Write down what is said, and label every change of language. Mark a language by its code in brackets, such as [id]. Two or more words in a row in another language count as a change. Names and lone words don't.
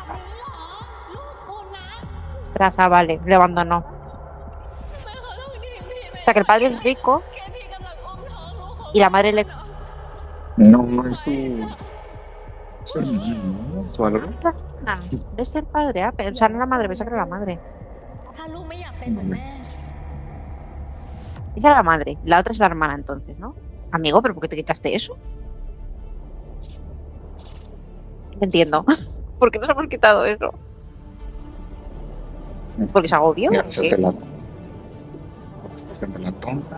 [es] ostras, vale, le abandonó. O sea, que el padre es rico y la madre le... No, es su hermano, ¿no? Su algo. Es el padre, o sea, no la madre, pensaba que era la madre. [th] ถ้าลูกไม่อยากเป็นเหมือนแม่ [es] Esa era la madre, la otra es la hermana entonces, ¿no? Amigo, ¿pero por qué te quitaste eso? No entiendo. ¿Por qué nos hemos quitado eso? ¿Porque se agobió Mira, o se hace qué? se hace la tonta.